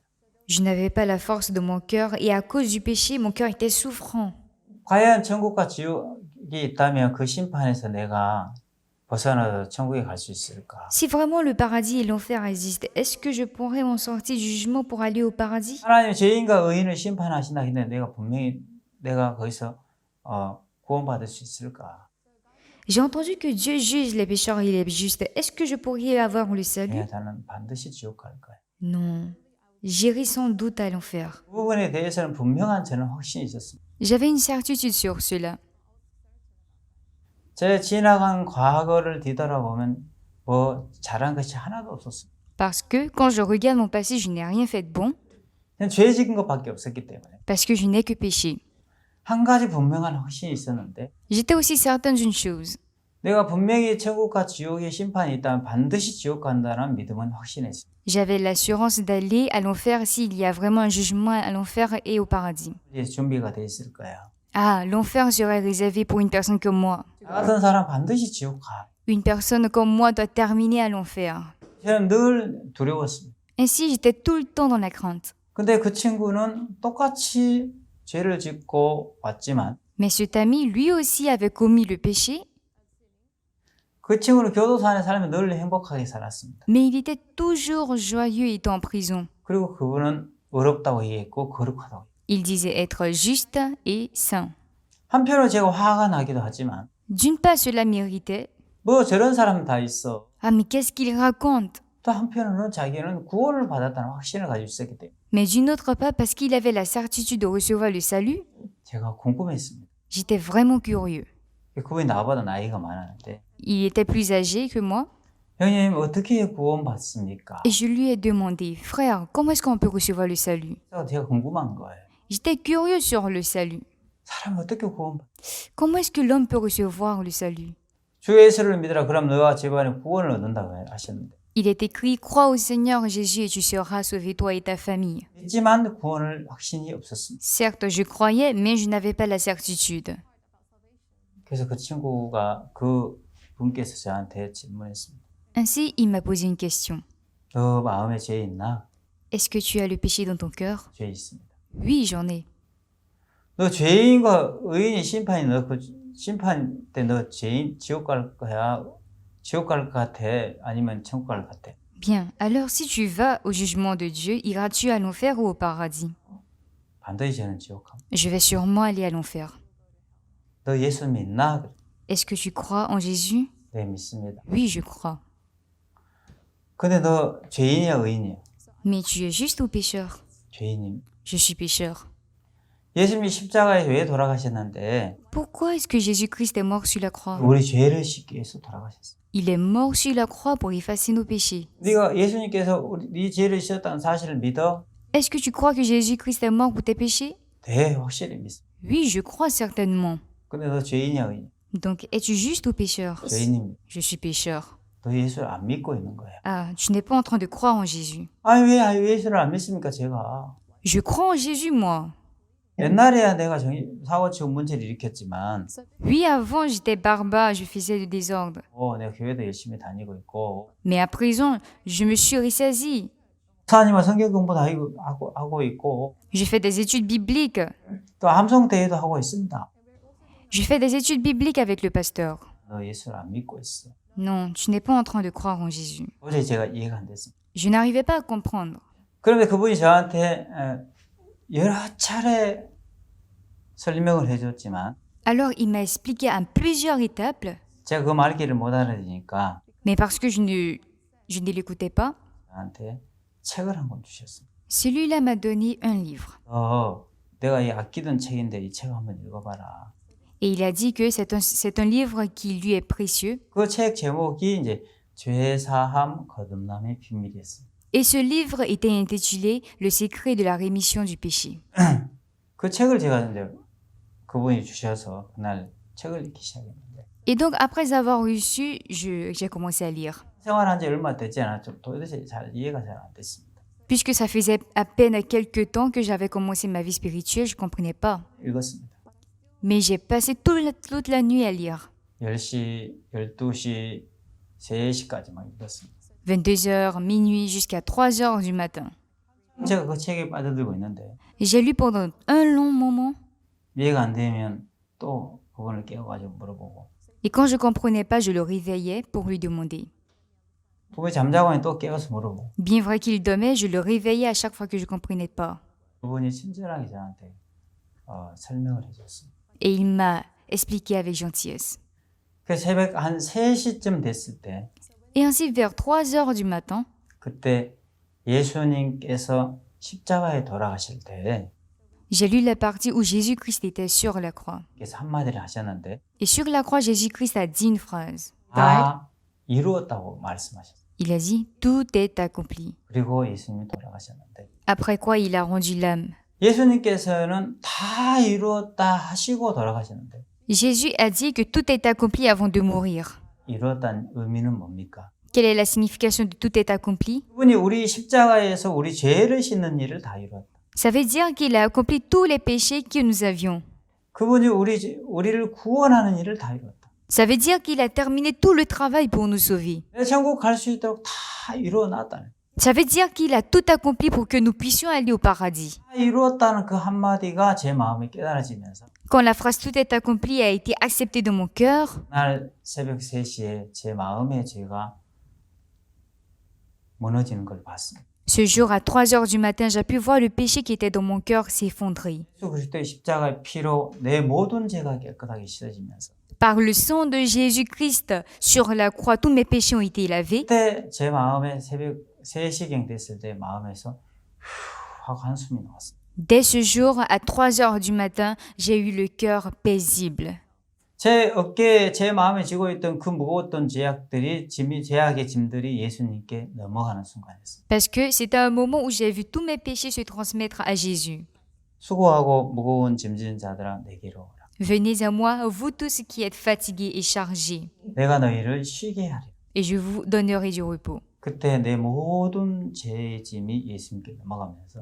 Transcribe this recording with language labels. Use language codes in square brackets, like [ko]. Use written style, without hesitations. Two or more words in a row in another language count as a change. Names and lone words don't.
[fr] Je n'avais pas la force de mon cœur et à cause du péché, mon cœur était souffrant. [ko] 과연 천국과 지옥이 있다면 그 심판에서 내가 벗어나서 천국에 갈 수 있을까? [fr] Si vraiment le paradis et l'enfer existent, est-ce que je pourrais m'en sortir du jugement pour aller au paradis? [ko] 하나님 죄인과 의인을 심판하신다 했는데 내가 분명히 내가 거기서 구원받을 수 있을까? [fr] J'ai entendu que Dieu juge les pécheurs et les justes. Est-ce que je pourrais avoir le salut? [ko] 나는 반드시 지옥 갈 거야. [fr] Non. J'irai sans doute à l'enfer. [ko] 그 부분에 대해서는 분명한 저는 확신이 있었습니다. [fr] J'avais une certitude sur cela. [ko] 제 지나간 과거를 뒤돌아보면 뭐 잘한 것이 하나도 없었습니다. [fr] Parce que quand je regarde mon passé, je n'ai rien fait de bon. [ko] 그냥 죄 지은 것밖에 없었기 때문에 [fr] Parce que je n'ai que péché. [ko] 한 가지 분명한 확신이 있었는데 [fr] J'étais aussi certaine d'une chose. [ko] 내가 분명히 천국과 지옥의 심판이 있다면 반드시 지옥 간다는 믿음은 확신했어요. [fr] J'avais l'assurance d'aller à l'enfer s'il y a vraiment un jugement à l'enfer et au paradis. [ko] 이제 준비가 돼 있을 거야. [fr] Ah, l'enfer serait réservé pour une personne comme moi. [ko] 나 같은 사람 반드시 지옥 가. [fr] Une personne comme moi doit terminer à l'enfer. [ko] 저는 늘 두려웠습니다. [fr] Ainsi, j'étais tout le temps dans la crainte. [ko] 근데 그 친구는 똑같이 죄를 짓고 왔지만 [fr] Mais cet ami, lui aussi, avait commis le péché, [ko] 그 친구는 교도소 안에 살면 늘 행복하게 살았습니다. [fr] mais il était toujours joyeux étant en prison. [ko] 그리고 그분은 의롭다고 얘기했고 거룩하다고. [fr] Il disait être juste et saint. [ko] 한편으로 제가 화가 나기도 하지만 [fr] D'une part, cela m'irritait. [ko] 뭐 저런 사람 다 있어. [fr] Ah, mais qu'est-ce qu'il raconte? [ko] 또 한편으로는 자기는 구원을 받았다는 확신을 가지고 있었기 때문에 [fr] Mais d'une autre part, parce qu'il avait la certitude de recevoir le salut, [ko] 제가 궁금했습니다. [fr] j'étais vraiment curieux. [ko] 그분이 나보다 나이가 많았는데 [fr] Il était plus âgé que moi [ko] 형님 어떻게 구원받습니까? [fr] et je lui ai demandé, frère, comment est-ce qu'on peut recevoir le salut? [ko] 제가 궁금한 거예요. [fr] J'étais curieux sur le salut. [ko] 사람이 어떻게 구원받? [fr] Comment est-ce que l'homme peut recevoir le salut? [ko] 주 예수를 믿으라 그럼 너와 집안에 구원을 얻는다고 하셨는데 [fr] Il est écrit, crois au Seigneur Jésus et tu seras sauvé, toi et ta famille. [ko] 믿지만 구원을 확신이 없었습니다. [fr] Certes, je croyais, mais je n'avais pas la certitude. [ko] 그래서 그 친구가 그 분께서 저한테 질문했습니다. [fr] Ainsi, il m'a posé une question. [ko] 너 마음에 죄 있나? [fr] Est-ce que tu as le péché dans ton cœur? [ko] 죄 있습니다. [fr] Oui, j'en ai. [ko] 너 죄인과 의인이 심판이 너 그 심판 때 너 죄인 지옥 갈 거야? 지옥 갈 것 같아? 아니면 천국 갈 것 같아? [fr] Bien, alors si tu vas au jugement de Dieu, iras-tu à l'enfer ou au paradis? [ko] 반드시 저는 지옥 갑니다. [fr] Je vais sûrement aller à l'enfer. [ko] 너 예수 믿나? 그래. [fr] Est-ce que tu crois en Jésus? [ko] 네, 믿습니다. [fr] Oui, je crois. [ko] 근데 너 죄인이야, 의인이야? [fr] Mais tu es juste ou pécheur? [ko] 죄인입니다. [fr] Je suis pécheur. [ko] 예수님이 십자가에 왜 돌아가셨는데 [fr] Pourquoi est-ce que Jésus-Christ est mort sur la croix? [ko] 우리 죄를 씻기 위해서 돌아가셨어요. [fr] Il est mort sur la croix pour effacer nos péchés. [ko] 네가 예수님께서 네 죄를 씻었다는 사실을 믿어? [fr] Est-ce que tu crois que Jésus-Christ est mort pour tes péchés? [ko] 네, 확실히 믿습니다. [fr] Oui, je crois certainement. [ko] 근데 너 죄인이야, 의인? [fr] Donc, es-tu juste ou pécheur? [ko] 죄인입니다. [fr] Je suis pécheur. [ko] 너 예수를 안 믿고 있는 거야. [fr] Ah, tu n'es pas en train de croire en Jésus. [ko] 아니 왜 예수를 안 믿습니까, 제가? [fr] Je crois en Jésus, moi. [ko] 옛날에야 내가 사고 치고 문제를 일으켰지만 [fr] Oui, avant, j'étais barbare, je faisais du désordre. [ko] 내가 교회도 열심히 다니고 있고 [fr] Mais à présent, je me suis ressaisi. [ko] 목사님과 성경 공부도 하고 있고 [fr] Je fais des études bibliques. [ko] 또 함성대회도 하고 있습니다. [fr] Je fais des études bibliques avec le pasteur. [ko] 너 예수를 안 믿고 있어. [fr] Non, tu n'es pas en train de croire en Jésus. [ko] 도저히 제가 이해가 안 됐습니다. [fr] Je n'arrivais pas à comprendre. [ko] 그런데 그분이 저한테 여러 차례 설명을 해줬지만 [fr] Alors, il m'a expliqué à plusieurs étapes, [ko] 제가 그 말귀를 못 알아들으니까 [fr] mais parce que je ne l'écoutais pas, [ko] 저한테 책을 한 권 주셨습니다. [fr] celui-là m'a donné un livre. [ko] 내가 이 아끼던 책인데 이 책 한번 읽어봐라. [fr] Et il a dit que c'est un livre qui lui est précieux. [ko] 그 책 제목이 이제 죄사함 거듭남의 비밀이었습니다. [fr] Et ce livre était intitulé Le secret de la rémission du péché. [ko] 그 책을 제가 이제 그분이 주셔서 그날 책을 읽기 시작했는데 [fr] Et donc, après avoir reçu, j'ai commencé à lire. [ko] 생활한 지 얼마 되지 않았죠. 도대체 잘 이해가 잘 안 됐습니다. [fr] Puisque ça faisait à peine quelques temps que j'avais commencé ma vie spirituelle, je ne comprenais pas. [ko] 읽었습니다. [fr] Mais j'ai passé toute la nuit à lire. [ko] 10시, 12시, 3시까지 막 읽었습니다. [fr] 22h, minuit, jusqu'à 3h du matin. [ko] 제가 그 책에 빠져들고 있는데 [fr] J'ai lu pendant un long moment. [ko] 이해가 안 되면 또 그분을 깨워가지고 물어보고 [fr] Et quand je ne comprenais pas, je le réveillais pour lui demander. [ko] 그분이 잠자고 하니 또 깨워서 물어보고 [fr] Bien vrai qu'il dormait, je le réveillais à chaque fois que je ne comprenais pas. [ko] 그분이 친절하게 저한테 설명을 해줬습니다. [fr] Et il m'a expliqué avec gentillesse. [ko] 그 새벽 한 3시쯤 됐을 때 [fr] Et ainsi, vers 3h du matin, [ko] 그때 예수님께서 십자가에 돌아가실 때 [fr] j'ai lu la partie où Jésus-Christ était sur la croix. [ko] 그래서 한마디를 하셨는데 [fr] Et sur la croix, Jésus-Christ a dit une phrase. [ko] 다 이루었다고 말씀하셨어요. [fr] Il a dit, tout est accompli. [ko] 그리고 예수님이 돌아가셨는데 [fr] Après quoi, il a rendu l'âme. [ko] 예수님께서는 다 이루었다 하시고 돌아가셨는데 [fr] Jésus a dit que tout est accompli avant de mourir. [ko] 이루었다는 의미는 뭡니까? [fr] Quelle est la signification de tout est accompli? [ko] 그분이 우리 십자가에서 우리 죄를 씻는 일을 다 이루었다. [fr] Ça veut dire qu'il a accompli tous les péchés que nous avions. [ko] 그분이 우리를 구원하는 일을 다 이루었다. [fr] Ça veut dire qu'il a terminé tout le travail pour nous sauver. [ko] 내 천국 갈 수 있도록 다 이루어놨다는. [fr] Ça veut dire qu'il a tout accompli pour que nous puissions aller au paradis. [ko] 다 이루었다는 그 한마디가 제 마음에 깨달아지면서 [fr] Quand la phrase tout est accompli a été acceptée dans mon cœur, [ko] 날 새벽 3시에 제 마음에 죄가 무너지는 걸 봤습니다. [fr] ce jour à 3h du matin, j'ai pu voir le péché qui était dans mon cœur s'effondrer. [ko] 예수 그리스도의 십자가의 피로 내 모든 죄가 깨끗하게 씻어지면서 [fr] Par le sang de Jésus-Christ sur la croix, tous mes péchés ont été lavés. [ko] 그때 제 마음에 새벽 3시경 됐을 때 마음에서 하고 한숨이 나왔어요. [fr] Dès ce jour, à 3h du matin, j'ai eu le cœur paisible. [ko] 제 어깨에 제 마음에 지고 있던 그 무거웠던 죄악의 짐들이 예수님께 넘어가는 순간이었어요. [fr] Parce que c'était un moment où j'ai vu tous mes péchés se transmettre à Jésus. [ko] 수고하고 무거운 짐진 자들아 내게로 오라. [fr] Venez à moi, vous tous qui êtes fatigués et chargés, [ko] 내가 너희를 쉬게 하리라. [fr] et je vous donnerai du repos. [ko] 그때 내 모든 죄의 짐이 예수님께 넘어가면서